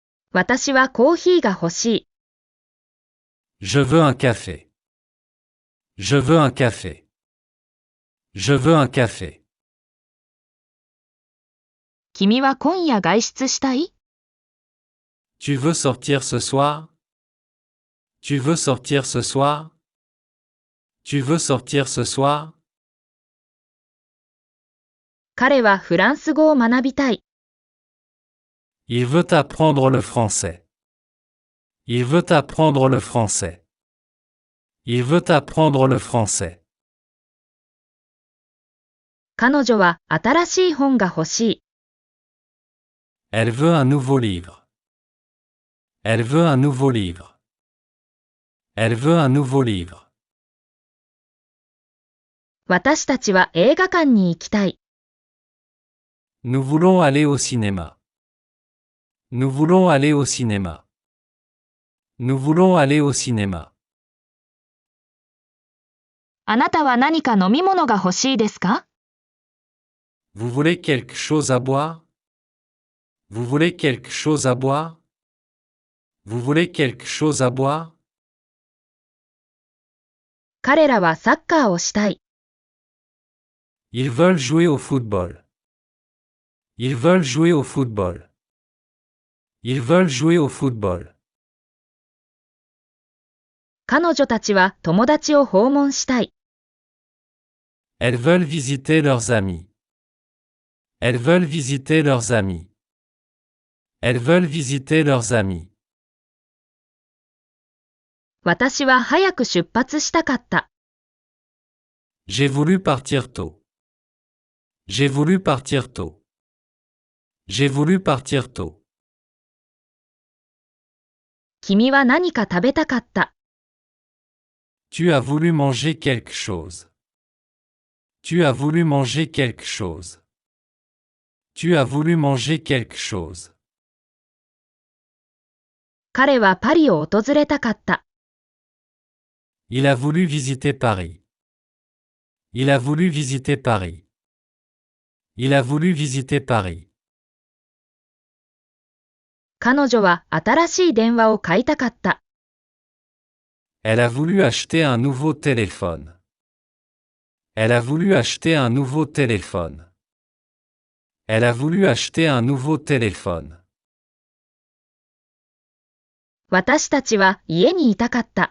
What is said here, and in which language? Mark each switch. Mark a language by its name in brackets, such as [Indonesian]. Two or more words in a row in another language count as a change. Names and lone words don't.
[Japanese] 私はコーヒーが欲しい。 [French] Je veux un café. Je veux un café. Je veux un café. [Japanese] 君は今夜外出したい？ [French] Tu veux sortir ce soir? Tu veux sortir ce soir? Tu veux sortir ce soir? [Japanese] 彼はフランス語を学びたい。 [French] Il veut apprendre le français. Il veut apprendre le français. Il veut apprendre le français. [Japanese] 彼女は新しい本が欲しい。 [French] Elle veut un nouveau livre. Elle veut un nouveau livre. Elle veut un nouveau livre. [Japanese] 私たちは映画館に行きたい。 [French] Nous voulons aller au cinéma. Nous voulons aller au cinéma. Nous voulons aller au cinéma. [Japanese] あなたは何か飲み物が欲しいですか？ [French] Vous voulez quelque chose à boire? Vous voulez quelque chose à boire? Vous voulez quelque chose à boire? [Japanese] 彼らはサッカーをしたい。 [French] Ils veulent jouer au football. Ils veulent jouer au football. Ils veulent jouer au football. [Japanese] 彼女たちは友達を訪問したい。 [French] Elles veulent visiter leurs amis. Elles veulent visiter leurs amis. Elles veulent visiter leurs amis. [Japanese] 私は早く出発したかった。 [French] J'ai voulu partir tôt. J'ai voulu partir tôt. J'ai voulu partir tôt. [Japanese] 君は何か食べたかった。 [French] Tu as voulu manger quelque chose. Tu as voulu manger quelque chose. Tu as voulu manger quelque chose. [Japanese] 彼はパリを訪れたかった。 [French] Il a voulu visiter Paris. Il a voulu visiter Paris. Il a voulu visiter Paris. [Japanese] 彼女は新しい電話を買いたかった。 [French] Elle a voulu acheter un nouveau téléphone. Elle a voulu acheter un nouveau téléphone. Elle a voulu acheter un nouveau téléphone. [Japanese] 私たちは家にいたかった。